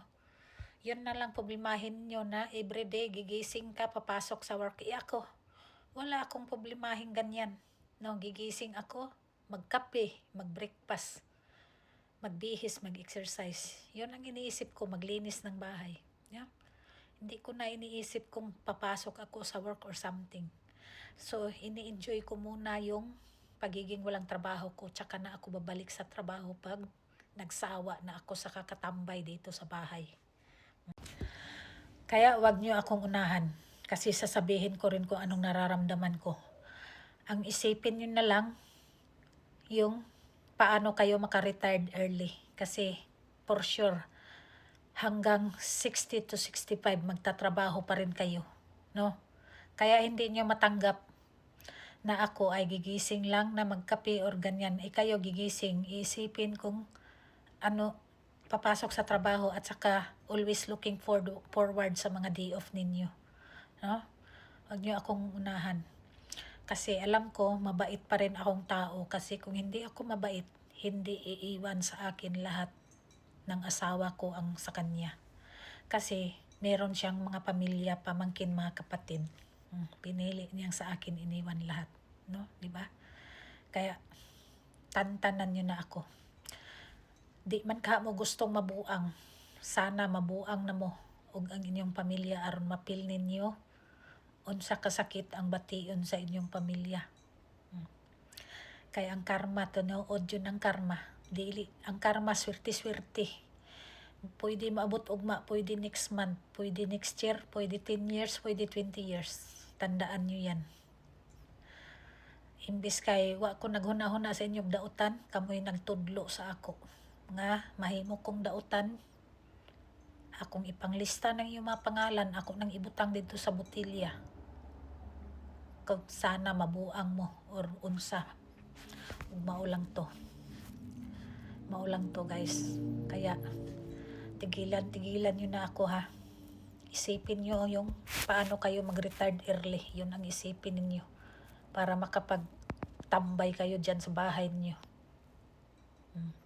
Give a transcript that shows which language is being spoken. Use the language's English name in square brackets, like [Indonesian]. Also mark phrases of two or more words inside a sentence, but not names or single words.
[Filipino] Yun na lang problemahin nyo na everyday gigising ka, papasok sa work. Ako, wala akong problemahin ganyan. No, gigising ako, magkape, magbreakfast, magbihis, mag-exercise. Yun ang iniisip ko, maglinis ng bahay. Yeah? Hindi ko na iniisip kung papasok ako sa work [English] or something. [Filipino] So, ini-enjoy ko muna yung pagiging walang trabaho ko, tsaka na ako babalik sa trabaho pag nagsawa na ako sa kakatambay dito sa bahay. Kaya wag nyo akong unahan kasi sasabihin ko rin kung anong nararamdaman ko. Ang isipin nyo na lang yung paano kayo maka- [English] retired early [Filipino] kasi [English] for sure [Filipino] hanggang 60 to 65 magtatrabaho pa rin kayo, no? Kaya hindi nyo matanggap na ako ay gigising lang na magkape or ganyan. Kayo gigising, isipin kung papasok sa trabaho at saka [English] always looking forward [Filipino] sa mga day off ninyo. No? Huwag nyo akong unahan. Kasi alam ko, mabait pa rin akong tao. Kasi kung hindi ako mabait, hindi iiwan sa akin lahat ng asawa ko ang sa kanya. Kasi meron siyang mga pamilya, pamangkin, mga kapatid. Pinili niyang sa akin, iniwan lahat. No? Diba? Kaya, tantanan nyo na ako. [Cebuano] Di man ka mo gustong mabuang, sana mabuang na mo ug ang inyong pamilya aron mapil ninyo unsa kasakit ang bation sa inyong pamilya. [Filipino] Kaya ang karma, tinuod yun ang karma. [Cebuano] Dili, ang karma swerte-swerte. Pwede maabot ugma, pwede [English] next month, [Cebuano] pwede [English] next year, [Cebuano] pwede 10 years, pwede 20 years. [Filipino] Tandaan nyo yan. [Cebuano] Imbis kay wa ko naghuna-huna sa inyong dautan, kamoy nagtudlo sa ako. Nga mahimo kong dautan, akong ipanglista [Filipino] ng iyong mga pangalan, [Cebuano] ako nang ibutang [Filipino] dito sa botilya. [Cebuano] Kung sana mabuang mo or unsa. Maulang to guys. [Filipino] Kaya tigilan nyo na ako ha. Isipin nyo yung paano kayo mag- [English] retired early. [Filipino] Yun ang isipin ninyo para makapagtambay kayo dyan sa bahay niyo.